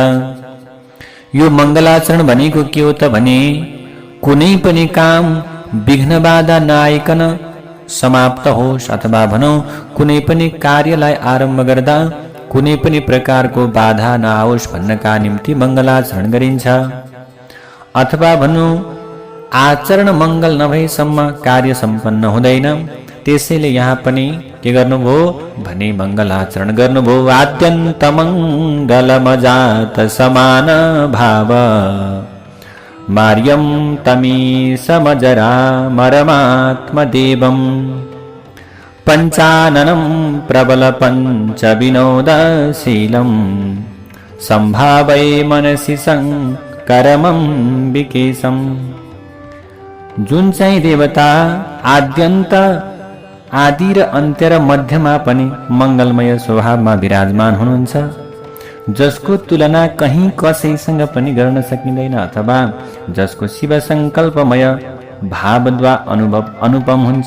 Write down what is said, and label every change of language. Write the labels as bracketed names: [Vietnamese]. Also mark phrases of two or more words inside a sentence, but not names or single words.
[Nepali] यो मङ्गलाचरण भनेको के हो त भने, कुनै पनि काम विघ्न बाधा नआइकन समाप्त होस्, अथवा भनौँ कुनै पनि कार्यलाई आरम्भ गर्दा कुनै पनि प्रकारको बाधा नआओस् भन्नका निम्ति मङ्गलाचरण गरिन्छ। अथवा भनौँ आचरण मङ्गल नभएसम्म कार्य सम्पन्न हुँदैन। त्यसैले यहाँ पनि के गर्नुभयो भने मङ्गलाचरण गर्नुभयो। [Sanskrit] आद्यन्त मङ्गलमजात समान भाव, मार्यं तमीशमजरा मरमात्मदेवं, पञ्चाननं प्रबल पञ्चविनोदशीलं, सम्भावै मनसि शङ्करमम्बिकेशम्। [Nepali] जुन चाहिँ देवता आद्यन्त, आदि र अन्त्य र मध्यमा पनि मङ्गलमय स्वभावमा विराजमान हुनुहुन्छ, जसको तुलना कहीँ कसैसँग पनि गर्न सकिँदैन, अथवा जसको शिव सङ्कल्पमय भावद्वारा अनुपम हुन्छ।